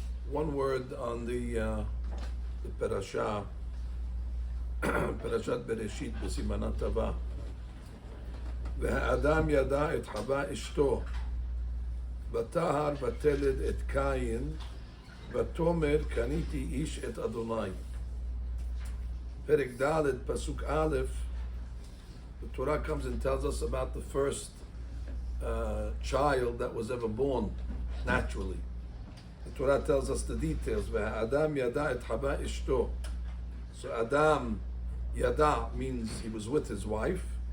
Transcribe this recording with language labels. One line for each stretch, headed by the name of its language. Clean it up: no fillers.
English: One word on the Parashat, Parashat Bereshit
Hebrew: בסימנה טבע. והאדם ידע את חווה אשתו, ותהר ותלד את קין, ותאמר קניתי איש את אדוני. פרק ד' פסוק א',
English: the Torah comes and tells us about the first child that was ever born naturally. The Torah tells us the details.
Hebrew: Adam yada et hava ishto.
English: So Adam yada means he was with his wife.